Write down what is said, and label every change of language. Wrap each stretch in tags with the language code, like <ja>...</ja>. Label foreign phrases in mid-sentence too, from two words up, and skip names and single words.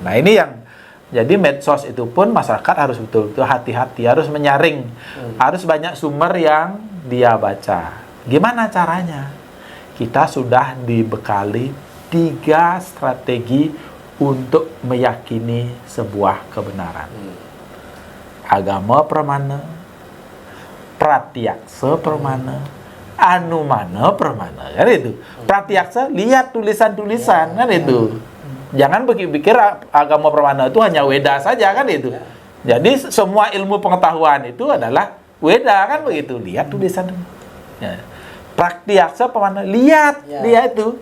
<id>Nah, ini yang jadi medsos itu pun masyarakat harus betul-betul hati-hati, harus menyaring, harus banyak sumber yang dia baca. Gimana caranya? Kita sudah dibekali 3 strategi untuk meyakini sebuah kebenaran.</id> <sa>Agama pramana, pratyaksa pramana, anumana pramana,</sa> <id>kan itu. Pratyaksa, lihat tulisan-tulisan, kan itu. Jangan pikir</id> <sa>agama pramana</sa> <id>itu hanya Weda saja, kan itu. Jadi semua ilmu pengetahuan itu adalah Weda, kan begitu. Lihat tulisan. Ya.</id> <sa>Pratyaksa pramana,</sa> <id>lihat dia itu.</id>